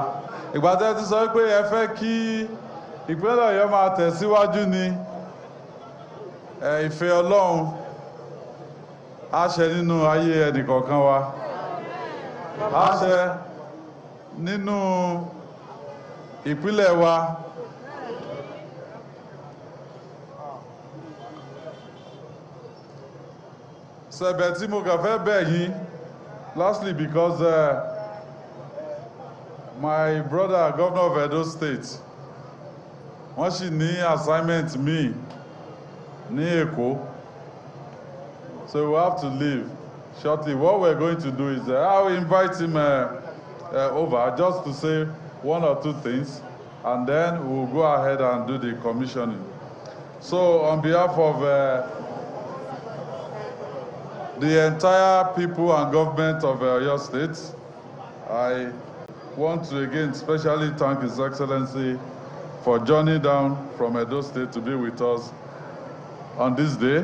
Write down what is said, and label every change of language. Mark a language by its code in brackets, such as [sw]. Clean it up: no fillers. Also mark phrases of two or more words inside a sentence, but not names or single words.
[yo] Ìgbà tẹ́ ti sọ pé ẹ fẹ́ kí ìpínlẹ̀ Ọ̀yọ́ máa tẹ̀síwájú ni ìfẹ́ Ọlọ́run á ṣẹ nínú ayé ẹnìkọ̀ọ̀kan wa. Á ṣẹ nínú ìpínlẹ̀ wa. Sẹ̀bẹ̀ tí mo kàn fẹ́ bẹ̀ yín, [en] lastly because my brother Governor of Edo State, [yo] wọ́n sì ní assignment mi ní Èkó, [en] so we have to leave shortly. What we're going to do is I'll invite him over just to say one or two things, and then we'll go ahead and do the commissioning. So on behalf of the entire people and government of Oyo State, I want to again specially thank His Excellency for journeying down from Edo State to be with us on this day.